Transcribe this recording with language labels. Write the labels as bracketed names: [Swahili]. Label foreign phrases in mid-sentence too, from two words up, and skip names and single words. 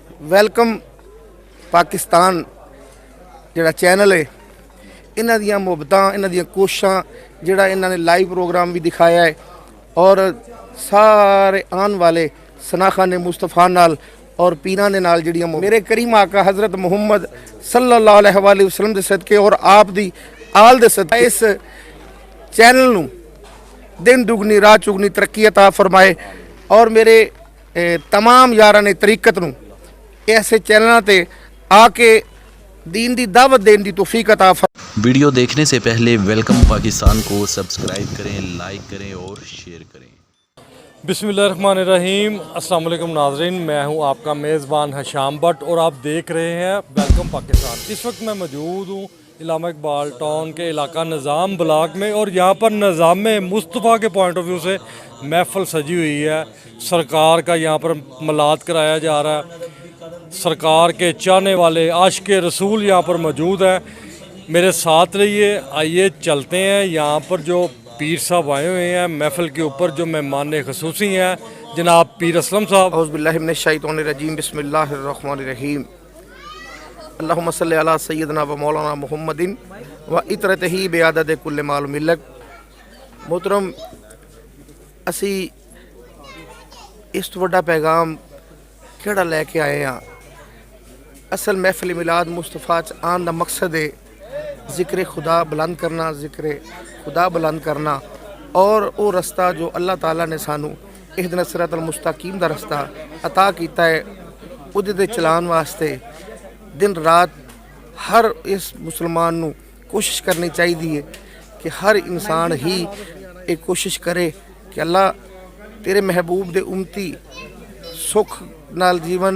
[Punjabi] ویلکم پاکستان جہڑا چینل ہے، انہاں دیاں محبتاں، انہاں دیاں کوششاں، جہڑا انہاں نے لائیو پروگرام بھی دکھایا ہے اور سارے آنے والے ثناخوان مصطفیٰ نال اور پیراں دے نال جہڑیاں میرے کریم آقا حضرت محمد [Arabic] صلى الله عليه وسلم [Punjabi] دے صدقے اور آپ دی آل دے صدقے اس چینل نوں دن دگنی رات چگنی ترقی عطا فرمائے اور میرے تمام یاراں نے طریقت نوں ایسے چینلوں تے آ کے دین دی دعوت دینے دی توفیق عطا فرمائے. [Urdu] ویڈیو دیکھنے سے پہلے ویلکم پاکستان کو سبسکرائب کریں، لائک کریں اور شیئر کریں. [Arabic] बिस्मिल्लाहिर्रहमानिर्रहीम। السلام عليكم [Urdu] ناظرین، میں ہوں آپ کا میزبان ہشام بھٹ اور آپ دیکھ رہے ہیں ویلکم پاکستان. اس وقت میں موجود ہوں علامہ اقبال ٹاؤن کے علاقہ نظام بلاک میں اور یہاں پر نظام مصطفیٰ کے [English] point of view [Urdu] سے محفل سجی ہوئی ہے. سرکار کا یہاں پر میلاد کرایا جا رہا ہے. سرکار کے چاہنے والے عاشق رسول یہاں پر موجود ہے. میرے ساتھ رہیے، آئیے چلتے ہیں. یہاں پر جو پیر صاحب آئے ہوئے ہیں محفل کے اوپر، جو مہمان خصوصی ہیں جناب پیر اسلم صاحب. [Arabic] أعوذ بالله من الشيطان الرجيم، بسم الله الرحمن الرحيم. اللهم صل على سيدنا ومولانا محمد وعترته بعدد كل مال ملة. [Punjabi] محترم، اسی اس تو وڈا پیغام کیہڑا لیکے آئے ہاں. اصل محفل میلاد مصطفیٰ چ آن دا مقصد ہے ذکر خدا بلند کرنا، ذکر خدا بلند کرنا اور وہ رستہ جو اللہ تعالیٰ نے سانوں [Arabic] اهدنا الصراط المستقيم [Punjabi] دا رستہ عطا کیتا ہے، اوہدے تے چلان واسطے دن رات ہر اس مسلمان نوں کوشش کرنی چاہیے کہ ہر انسان ہی ایک کوشش کرے کہ اللہ تیرے محبوب دے امتی سکھ نال جیون.